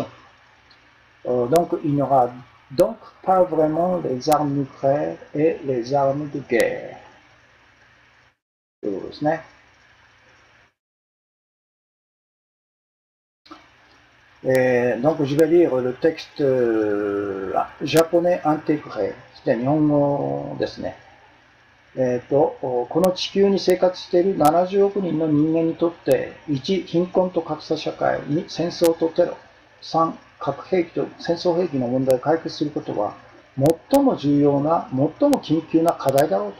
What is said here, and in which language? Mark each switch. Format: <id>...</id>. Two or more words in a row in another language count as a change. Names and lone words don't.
<fr>Donc il n'y aura donc pas vraiment les armes nucléaires et les armes de guerre. Donc je vais lire le texte japonais intégré.</fr> <ja>日本語ですね。この地球に生活している70億人の人間にとって、1、貧困と格差社会、2、戦争とテロ、3、核兵器と戦争兵器の問題を解決することは、最も重要な、最も緊急な課題だろうと。</ja>